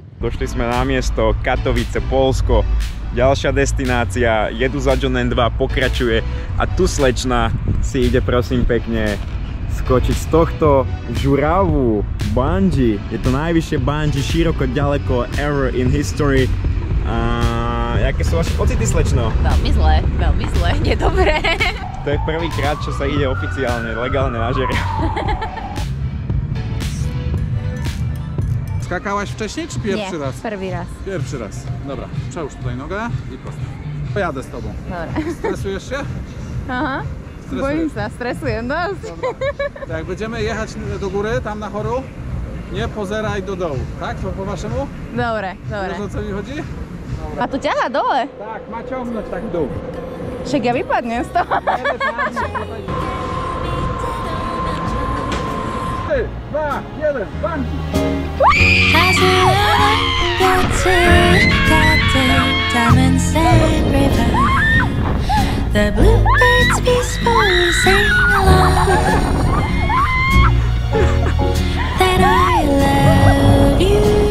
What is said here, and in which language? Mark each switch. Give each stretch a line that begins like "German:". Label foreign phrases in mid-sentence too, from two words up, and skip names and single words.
Slovak: Došli sme na miesto Katovice, Poľsko. Ďalšia destinácia, jedu za John N2, pokračuje. A tu slečna si ide prosím pekne skočiť z tohto žuravu bungee. Je to najvyššie bungee široko ďaleko
English: ever in history.
Slovak: Jaké sú vaše pocity, slečno? Veľmi zle, nedobré. To je prvýkrát, čo sa ide oficiálne, legálne na žeria.
Polish: Skakałaś wcześniej czy pierwszy raz?
Slovak: Prvý raz.
Polish: Pierwszy raz. Dobra, przełóż tutaj nogę i prosto. Pojadę z tobą.
Slovak: Dobre.
Polish: Stresujesz się? Aha.
Slovak: Bojím sa, stresujem dosť.
Polish: To jak będziemy jechać do góry, tam na choru, nie pozeraj do dołu, tak? To po waszemu?
Slovak: Dobre.
Polish: Wiesz, o co mi chodzi?
Slovak: A to ťahá dole?
Polish: Tak, ma ciągnąć tak w dół.
Slovak: Však ja vypadnem z toho. 3, 2, 1, bungee!
English: Diamond Sand River. The bluebirds peacefully sing along that I love you.